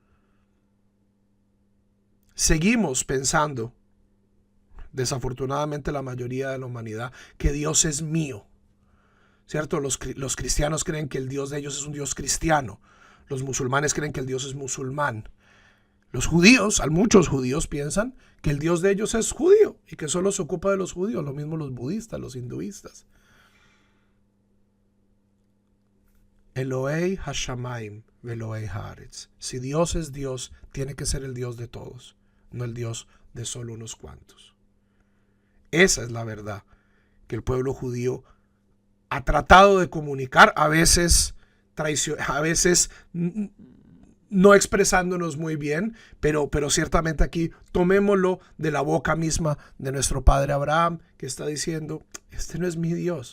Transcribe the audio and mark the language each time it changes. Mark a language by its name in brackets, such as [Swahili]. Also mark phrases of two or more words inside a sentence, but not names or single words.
[Spanish] Seguimos pensando, desafortunadamente la mayoría de la humanidad, que Dios es mío, ¿cierto? Los cristianos creen que el Dios de ellos es un Dios cristiano. Los musulmanes creen que el Dios es musulmán. Los judíos, muchos judíos piensan que el Dios de ellos es judío y que solo se ocupa de los judíos, lo mismo los budistas, los hinduistas. [Hebrew] אלהי השמים ואלהי הארץ. [Spanish] Si Dios es Dios, tiene que ser el Dios de todos, no el Dios de solo unos cuantos. Esa es la verdad que el pueblo judío ha tratado de comunicar, a veces no expresándonos muy bien, pero ciertamente aquí tomémoslo de la boca misma de nuestro padre Abraham, que está diciendo, este no es mi Dios.